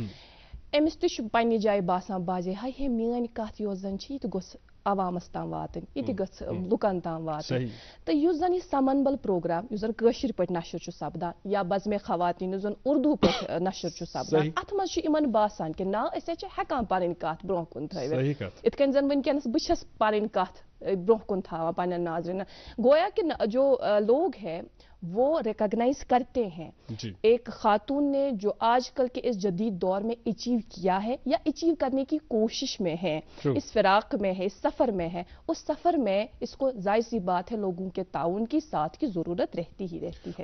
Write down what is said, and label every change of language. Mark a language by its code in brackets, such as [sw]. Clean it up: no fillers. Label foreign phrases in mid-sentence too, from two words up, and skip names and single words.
[ks] أمِس تہِ چھُ پننہِ جایہِ باسان بازے ہاے ہے میٲنۍ کتھ یۄس زن چھِ, یہِ تہِ گوٚژھ عوامس تام واتٕنۍ, یہِ تہِ گٔژھ لُکن تام واتٕنۍ. تہٕ یُس زن یہِ سمنبل پروگرام, یُس زن کٲشِر پٲٹھۍ نشر چھُ سپدان, یا بزمِ خواتیٖن یُس زن اردوٗ پٲٹھۍ نشر چھُ سپدان, اتھ منٛز چھُ یِمن باسان کہِ نا أسۍ چھِ ہٮ۪کان پنٕنۍ کتھ برونٛہہ کُن تھٲوِتھ, یِتھ کٔنۍ زن وٕنکٮ۪نس بہٕ چھس پنٕنۍ کتھ برونٛہہ کُن تھاوان پننٮ۪ن ناظریٖنن. [ur] گویا کہ جو لوگ ہیں وہ ریکگنائز کرتے ہیں ایک خاتون نے جو آج کل کے اس جدید دور میں اچیو کیا ہے, یا اچیو کرنے کی کوشش میں ہے, اس فراق میں ہے, اس سفر میں ہے. اس سفر میں اس کو ظاہر سی بات ہے لوگوں کے تعاون کی ساتھ کی ضرورت رہتی ہی رہتی ہے.